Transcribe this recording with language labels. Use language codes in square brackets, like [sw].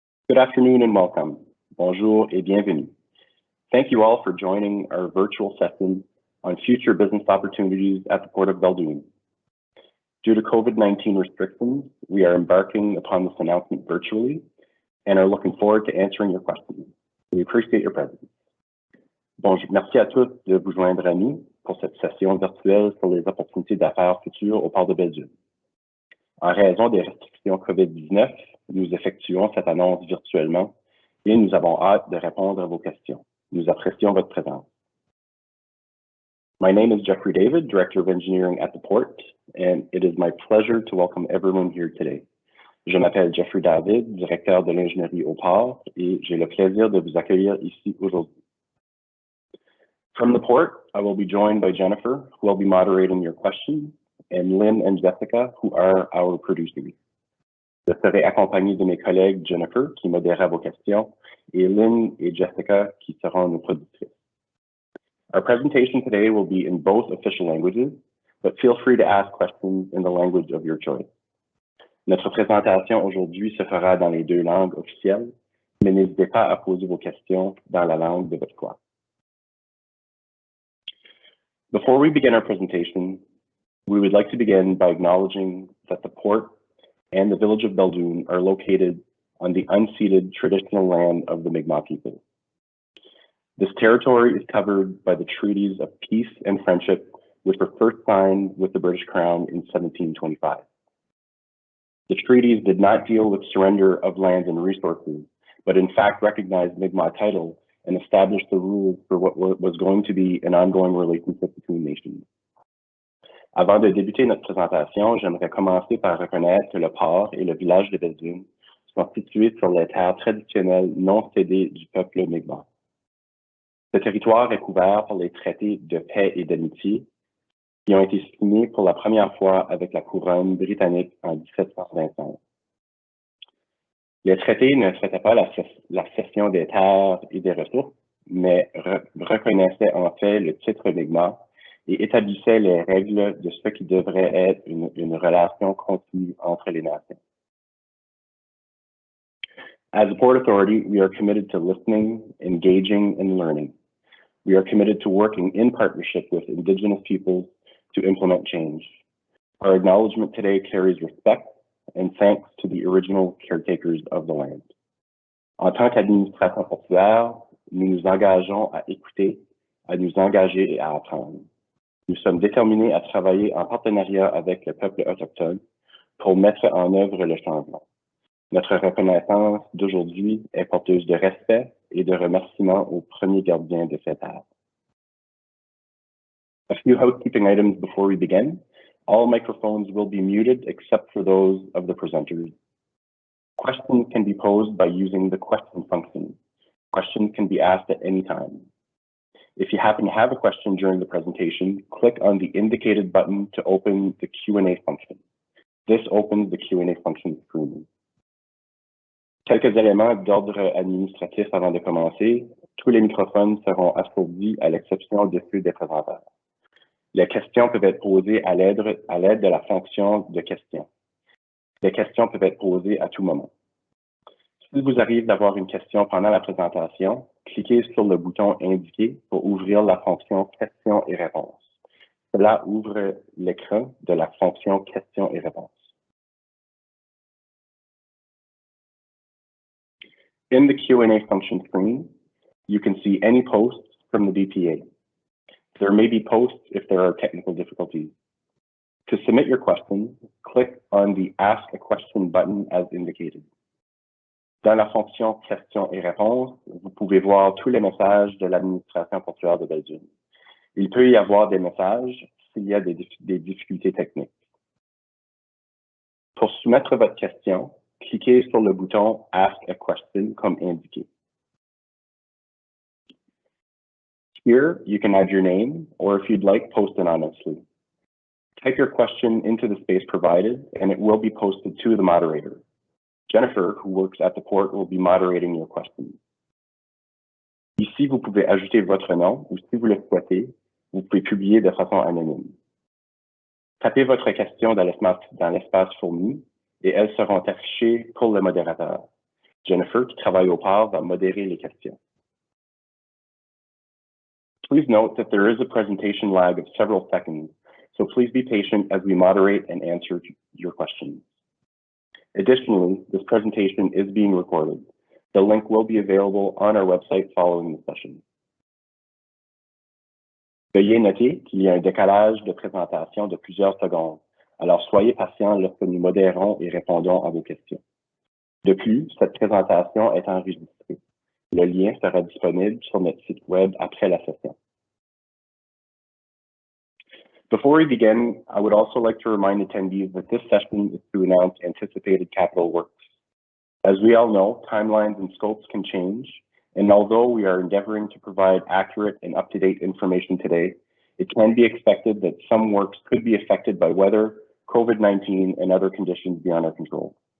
[en] Good afternoon and welcome. [fr] Bonjour et bienvenue. [en] Thank you all for joining our virtual session on future business opportunities at the Port of Belgium. Due to COVID-19 restrictions, we are embarking upon this announcement virtually and are looking forward to answering your questions. We appreciate your presence. [fr] Bonjour, merci à tous de vous joindre à nous pour cette session virtuelle sur les opportunités d'affaires futures au Port de Belgium. En raison des restrictions COVID-19, nous effectuons cette annonce virtuellement et nous avons hâte de répondre à vos questions. Nous apprécions votre présence. [en] My name is Jeffrey David, Director of Engineering at the Port, and it is my pleasure to welcome everyone here today. [fr] Je m'appelle Jeffrey David, Directeur de l'ingénierie au Port, et j'ai le plaisir de vous accueillir ici aujourd'hui. [en] From the Port, I will be joined by Jennifer, who will be moderating your questions, and Lynn and Jessica, who are our producers. [fr] Je serai accompagné de mes collègues Jennifer, qui modérera vos questions, et Lynn et Jessica, qui seront nos productrices. [en] Our presentation today will be in both official languages, but feel free to ask questions in the language of your choice. [fr] Notre présentation aujourd'hui se fera dans les deux langues officielles, mais n'hésitez pas à poser vos questions dans la langue de votre choix. [en] Before we begin our presentation, we would like to begin by acknowledging that the Port and the village of Belgium are located on the unceded traditional land of the Mi'kmaq people. This territory is covered by the treaties of peace and friendship, which were first signed with the British Crown in 1725. The treaties did not deal with surrender of lands and resources, but in fact recognized Mi'kmaq title and established the rules for what was going to be an ongoing relationship between nations. [fr] Avant de débuter notre présentation, j'aimerais commencer par reconnaître que le port et le village de Belgium sont situés sur les terres traditionnelles non cédées du peuple Mi'kmaq. Ce territoire est couvert par les traités de paix et d'amitié qui ont été signés pour la première fois avec la couronne britannique en 1725. Les traités ne traitaient pas la cession des terres et des ressources, mais reconnaissaient en fait le titre Mi'kmaq et établissaient les règles de ce qui devrait être une relation continue entre les nations. [en] As a Port Authority, we are committed to listening, engaging, and learning. We are committed to working in partnership with Indigenous peoples to implement change. Our acknowledgement today carries respect and thanks to the original caretakers of the land. [fr] En tant qu'administration portuaire, nous nous engageons à écouter, à nous engager et à apprendre. Nous sommes déterminés à travailler en partenariat avec le peuple autochtone pour mettre en œuvre le changement. Notre reconnaissance d'aujourd'hui est porteuse de respect et de remerciements aux premiers gardiens de cette terre. [en] A few housekeeping items before we begin. All microphones will be muted except for those of the presenters. Questions can be posed by using the question function. Questions can be asked at any time. If you happen to have a question during the presentation, click on the indicated button to open the Q&A function. This opens the Q&A function screen. [fr] Quelques éléments d'ordre administratif avant de commencer. Tous les microphones seront assourdis à l'exception de ceux des présenteurs. Les questions peuvent être posées à l'aide de la fonction de questions. Les questions peuvent être posées à tout moment. S'il vous arrive d'avoir une question pendant la présentation, cliquez sur le bouton indiqué pour ouvrir la fonction questions et réponses. Cela ouvre l'écran de la fonction questions et réponses. [en] In the Q&A function screen, you can see any posts from the DPA. There may be posts if there are technical difficulties. To submit your question, click on the Ask a Question button as indicated. [fr] Dans la fonction questions et réponses, vous pouvez voir tous les messages de l'administration portuaire de Belgium. Il peut y avoir des messages s'il y a des difficultés techniques. Pour soumettre votre question, cliquez sur le bouton Ask a Question comme indiqué. [en] Here, you can add your name, or if you'd like, post anonymously. Type your question into the space provided, and it will be posted to the moderator. Jennifer, who works at the port, will be moderating your questions. [fr] Ici, vous pouvez ajouter votre nom ou si vous le souhaitez, vous pouvez publier de façon anonyme. Tapez votre question dans l'espace fourni et elles seront affichées pour le modérateur. Jennifer, qui travaille au port, va modérer les questions. [en] Please note that there is a presentation lag of several seconds, so please be patient as we moderate and answer your questions. Additionally, this presentation is being recorded. The link will be available on our website following the session. [fr] Veuillez noter qu'il y a un décalage de présentation de plusieurs secondes, alors soyez patient lorsque nous modérons et répondons à vos questions. De plus, cette présentation est enregistrée. Le lien sera disponible sur notre site web après la session. [en] Before we begin, I would also like to remind attendees that this session is to announce anticipated capital works. As we all know, timelines and scopes can change, and although we are endeavoring to provide accurate and up-to-date information today, it can be expected that some works could be affected by weather, COVID-19, and other conditions beyond our control.